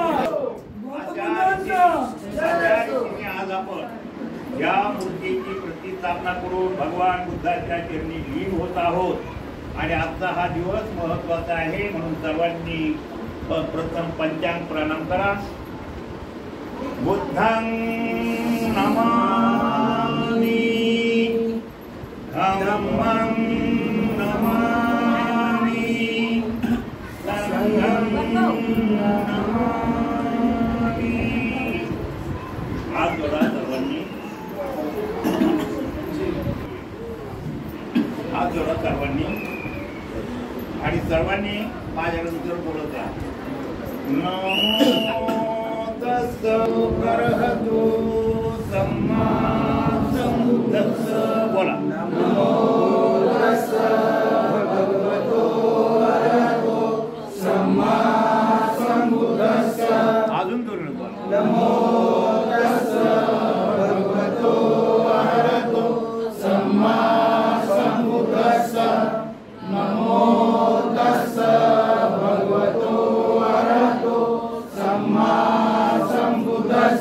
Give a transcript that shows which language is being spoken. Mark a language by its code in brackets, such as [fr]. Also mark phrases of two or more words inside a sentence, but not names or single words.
[mr] अशा रीतीने आज आपण या मूर्तीची प्रतिष्ठापना करून भगवान बुद्धाच्या चरणी लीन होत आहोत आणि आजचा हा दिवस महत्वाचा आहे म्हणून सर्वांनी प्रथम पंचांग प्रणाम करा. [pi] बुद्धं नमामि धम्मं नमामि संघं नमामि. [mr] हात जोडा सर्वांनी, हात जोडा सर्वांनी आणि सर्वांनी माझ्यानंतर बोलत आहे. [pi] नमो तस्सो करहतो सम्मा संबुद्धस्स. [mr] बोला. [pi] नमो तस्स भगवतो अरहतो सम्मा संबुद्धस्स. [mr] अजून जोराने बोला. [pi] नमो तस्स भगवतो अरहतो सम्मा संबुद्धस्स. नमो तस्स भगवतो अरहतो सम्मा संबुद्धस्स.